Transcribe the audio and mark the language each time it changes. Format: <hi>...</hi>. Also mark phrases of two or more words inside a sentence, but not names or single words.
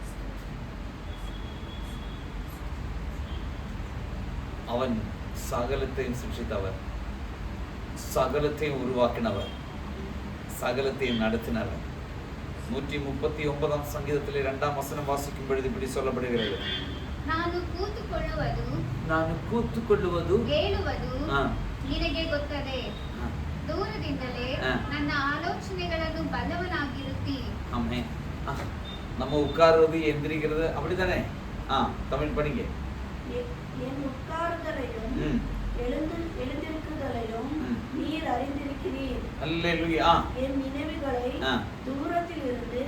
<ta>அவன் சகலத்தையும் சிருஷ்டித்தவர், சகலத்தையும் உருவாக்கினவர், சகலத்தையும் நடத்தினவர். 139 சங்கீதத்திலே 2ஆம் வசனம் வாசிக்கும் பொழுது இப்படி சொல்லப்படுகிறது,</ta> <kn>ನಾನು ಕೂತುಕೊಳ್ಳುವುದು ಹೇಳುವುದು ನಿನಗೆ ಗೊತ್ತದೆ, ಆ. ದೂರದಿಂದಲೇ ಆ. ನನ್ನ ಆಲೋಚನೆಗಳನ್ನು ಬಲ್ಲವನಾಗಿರುತ್ತಿ.</kn> <ta>ஆமென். நம்ம உட்கார்றது எந்திரிக்கிறது அப்படிதானே? தமிழ் படிங்க. என் உட்கார்தலையும் ம். எழுந்திருக்குதலையும் ம். நீர் அறிந்திருக்கிறீர். அல்லேலூயா. என் நினைவுகளை ஆ. தூரத்தில் இருந்து</ta>